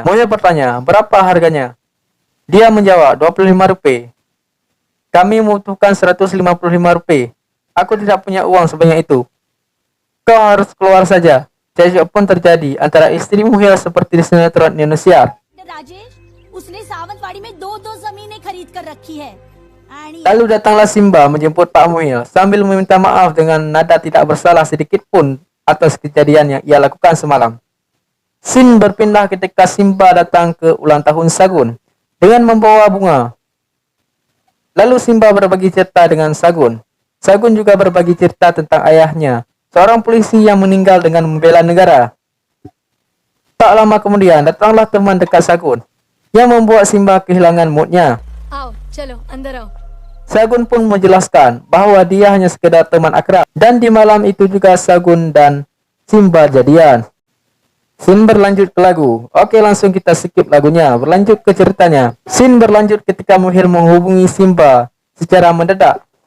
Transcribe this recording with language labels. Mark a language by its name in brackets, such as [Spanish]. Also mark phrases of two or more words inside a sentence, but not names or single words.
[Indonesian] Muhil bertanya, berapa harganya? Dia menjawab, 25 rupiah. Kami membutuhkan 155 rupiah. Aku tidak punya uang sebanyak itu. Kau harus keluar saja. Cekcok pun terjadi antara istri Muhil seperti di sinetron Indonesia. [Hindi] राजेश उसने सावंतवाड़ी में दो जमीनें खरीद कर रखी है। [Indonesian] Lalu datanglah Simba menjemput Pak Muhil sambil meminta maaf dengan nada tidak bersalah sedikit pun atas kejadian yang ia lakukan semalam. Scene berpindah ketika Simba datang ke ulang tahun Sagun dengan membawa bunga. Lalu Simba berbagi cerita dengan Sagun. Sagun juga berbagi cerita tentang ayahnya, seorang polisi yang meninggal dengan membela negara. Tak lama kemudian datanglah teman dekat Sagun yang membuat Simba kehilangan moodnya. [Hindi] आओ चलो अंदर आओ। [Indonesian] Sagun pun menjelaskan bahwa dia hanya sekedar teman akrab dan di malam itu juga Sagun dan Simba jadian. Scene berlanjut ke lagu. Oke, langsung kita skip lagunya. Berlanjut ke ceritanya. Scene berlanjut ketika Muhil menghubungi Simba secara mendadak.